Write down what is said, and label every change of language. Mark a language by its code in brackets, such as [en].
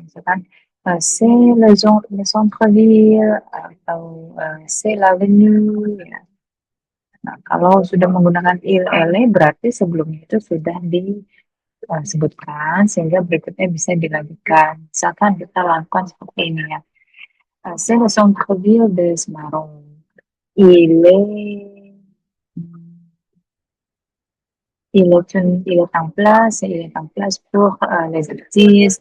[id] Misalkan [fr] c'est le centre-ville [id] atau [fr] c'est l'avenue. [id] Ya. Nah, kalau sudah menggunakan il, ele, berarti sebelumnya itu sudah disebutkan sehingga berikutnya bisa dilanjutkan. Misalkan kita lakukan seperti ini ya. [fr] C'est le centre-ville de Semarang. Il est il est en place, il est en place pour les artistes.